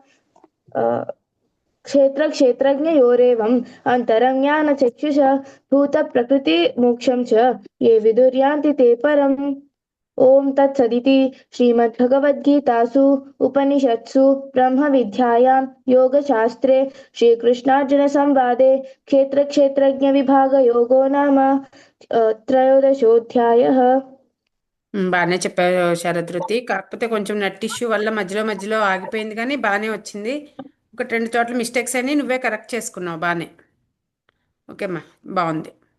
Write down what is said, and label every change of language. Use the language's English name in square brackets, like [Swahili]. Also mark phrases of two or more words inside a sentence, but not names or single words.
[Sanskrit] क्षेत्रक्षेत्रज्ञयोरेवम् अन्तरं ज्ञानचक्षुषा भूतप्रकृतिमोक्षं च ये विदुर्यान्ति ते परम् ॐ तत्सदिति श्रीमद्भगवद्गीतासु उपनिषत्सु ब्रह्मविद्यायां योगशास्त्रे श्रीकृष्णार्जुनसंवादे क्षेत्रक्षेत्रज्ञविभागयोगो नाम त्रयोदशोऽध्यायः [Telugu] బాగానే చెప్పావు శరదృతి. కాకపోతే కొంచెం [English] net issue [Telugu] వల్ల మధ్యలో మధ్యలో ఆగిపోయింది, కానీ బాగానే వచ్చింది. ఒక 2 చోట్ల మిస్టేక్స్ అని నువ్వే కరెక్ట్ చేసుకున్నావు. బాగానే ఓకేమ్మా, బాగుంది.